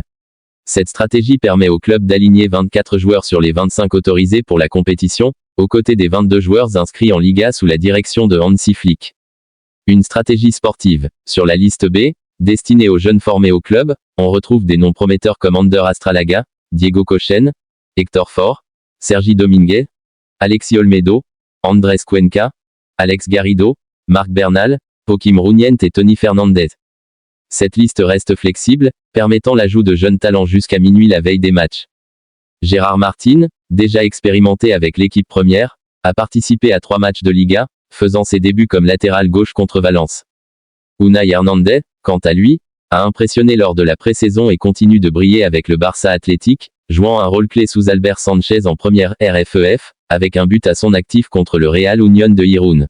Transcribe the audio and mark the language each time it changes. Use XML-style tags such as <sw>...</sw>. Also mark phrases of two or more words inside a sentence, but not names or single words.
<fr>Cette stratégie permet au club d'aligner 24 joueurs sur les 25 autorisés pour la compétition, aux côtés des 22 joueurs inscrits en Liga sous la direction de Hansi Flick. Une stratégie sportive. Sur la liste B, destinée aux jeunes formés au club, on retrouve des noms prometteurs comme Ander Astralaga, Diego Cochen, Héctor Fort, Sergi Dominguez, Alexis Olmedo, Andrés Cuenca, Alex Garrido, Marc Bernal, Joaquim Rougnent et Tony Fernandez. Cette liste reste flexible, permettant l'ajout de jeunes talents jusqu'à minuit la veille des matchs. Gérard Martin, déjà expérimenté avec l'équipe première, a participé à 3 matchs de Liga, faisant ses débuts comme latéral gauche contre Valence. Unai Hernandez, quant à lui, a impressionné lors de la pré-saison et continue de briller avec le Barça Athletic, jouant un rôle clé sous Albert Sanchez en première RFEF, avec un but à son actif contre le Real Unión de Irún.</fr>